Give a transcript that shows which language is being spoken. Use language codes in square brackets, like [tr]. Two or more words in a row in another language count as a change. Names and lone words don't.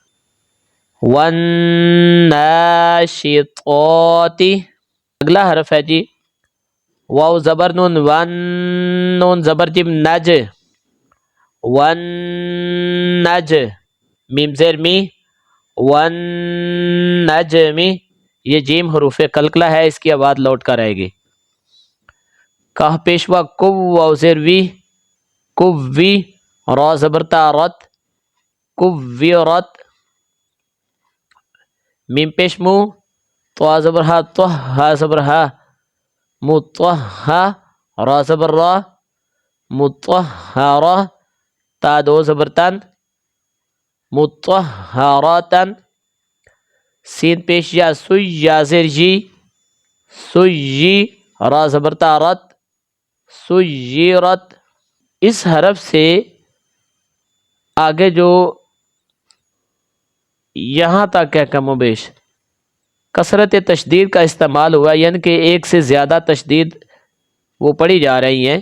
[ur] والناشطات، اگلا حرف ہے جی واو زبر نون، ون نون زبر جیم نج، ون نج، میم زیر می، ون نجمی. یہ جیم حروف قلقلہ ہے، اس کی آواز لوٹ کر آئے گی. کاف پیشوا کو، واو زیر وی، کووی، را زبر تا رت، کوویرت. میم پیش مو، طوا زبر ہا، طہ، ہا زبر ہا، مطہا، را زبر را، مطہرا. تا دو زبر تن، مطہراتن. سین پیش یا، سوی، یا زیر جی، سوی، را زبر تا رت، سویرت. اس حرف سے آگے جو یہاں تک ہے کم و بیش کثرت تشدید کا استعمال ہوا، یعنی کہ ایک سے زیادہ تشدید وہ پڑھی جا رہی ہیں.